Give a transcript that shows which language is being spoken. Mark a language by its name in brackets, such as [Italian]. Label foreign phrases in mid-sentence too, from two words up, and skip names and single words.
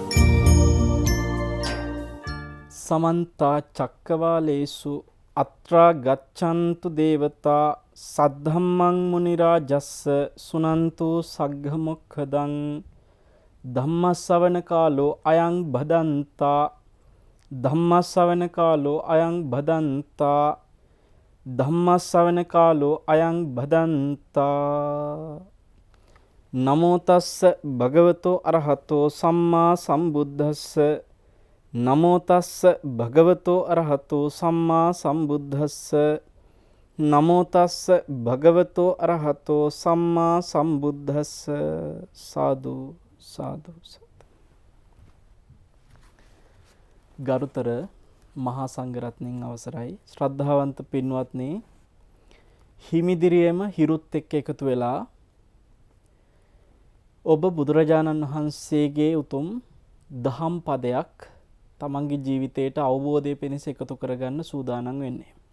[Pali] සමන්තා චක්කවාලේසු අත්‍රා ගච්ඡන්තු දේවතා සද්ධම්මං මුනි රාජස්ස සුනන්තු සග්ග මොක්ඛදං ධම්මස්සවන කාලෝ අයං භදන්තා ධම්මස්සවන කාලෝ අයං භදන්තා ධම්මස්සවන කාලෝ අයං භදන්තා නමෝ තස්ස භගවතෝ අරහතෝ සම්මා සම්බුද්දස්ස නමෝ තස්ස භගවතෝ අරහතෝ සම්මා සම්බුද්දස්ස නමෝ තස්ස භගවතෝ අරහතෝ සම්මා සම්බුද්දස්ස සාදු සාදු [Sinhala] ගරුතර මහා සංඝරත්නයන් අවසරයි ශ්‍රද්ධාවන්ත පින්වත්නි හිමිදිරියේම හිරුත් එක්ක එකතු වෙලා ඔබ බුදුරජාණන් වහන්සේගේ උතුම් දහම් පදයක් තමන්ගේ ජීවිතයට අවබෝධය පිණිස එකතු කරගන්න සූදානම් වෙන්නේ.